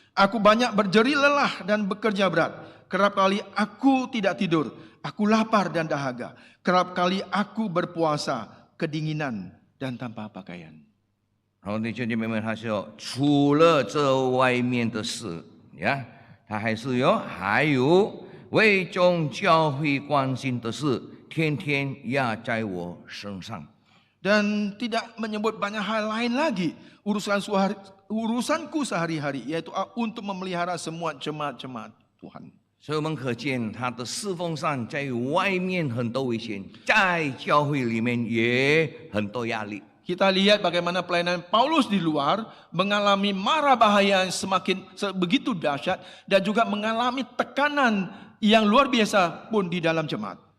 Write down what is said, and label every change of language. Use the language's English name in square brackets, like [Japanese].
[Indonesian] Aku banyak berjeri lelah dan bekerja berat. Kerap kali aku tidak tidur, aku lapar dan dahaga. Kerap kali aku berpuasa, kedinginan dan tanpa pakaian. [Chinese] 然后弟兄姐妹们，他说，除了这外面的事呀，他还有为众教会关心的事，天天压在我身上。 [Indonesian] Dan tidak menyebut banyak hal lain lagi urusanku sehari-hari, yaitu untuk memelihara semua jemaat-jemaat Tuhan. [Chinese] 所以我们可见他的侍奉上，在外面很多危险，在教会里面也很多压力。 [Indonesian] Kita lihat bagaimana pelayanan Paulus di luar mengalami mara bahaya yang begitu dahsyat dan juga mengalami tekanan yang luar biasa pun di dalam jemaat.